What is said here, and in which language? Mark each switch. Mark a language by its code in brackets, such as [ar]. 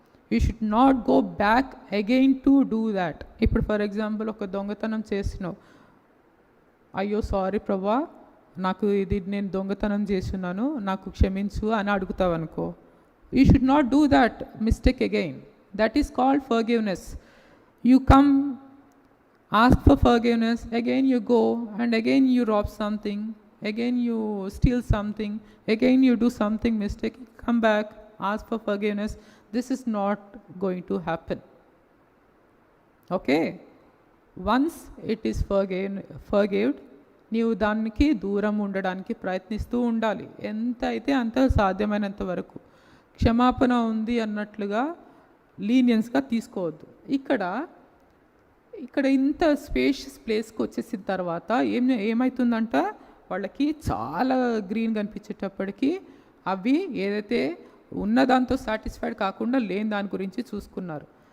[en] You should not go back again to do that. [te] ఇప్పుడు for example ఒక దొంగతనం చేసినావు, అయ్యో సారీ ప్రభా, నాకు ఇది నేను దొంగతనం చేస్తున్నాను, నాకు క్షమించు అని అడుగుతావు అనుకో, [en] You should not do that mistake again. That is called forgiveness. You come, ask for forgiveness, again you go and again you rob something, again you steal something, again you do something mistake, come back, ask for forgiveness. This is not going to happen. Okay? Once it is forgived, [te] నీవు దానికి దూరం ఉండడానికి ప్రయత్నిస్తూ ఉండాలి, ఎంత అయితే అంత సాధ్యమైనంత వరకు. క్షమాపణ ఉంది అన్నట్లుగా లీనియన్స్గా తీసుకోవద్దు. ఇక్కడ ఇంత స్పేషియస్ ప్లేస్కి వచ్చేసిన తర్వాత ఏమవుతుందంట, వాళ్ళకి చాలా గ్రీన్ కనిపించేటప్పటికీ అవి ఏదైతే ఉన్నదాంతో సాటిస్ఫైడ్ కాకుండా లేని దాని గురించి చూసుకున్నారు.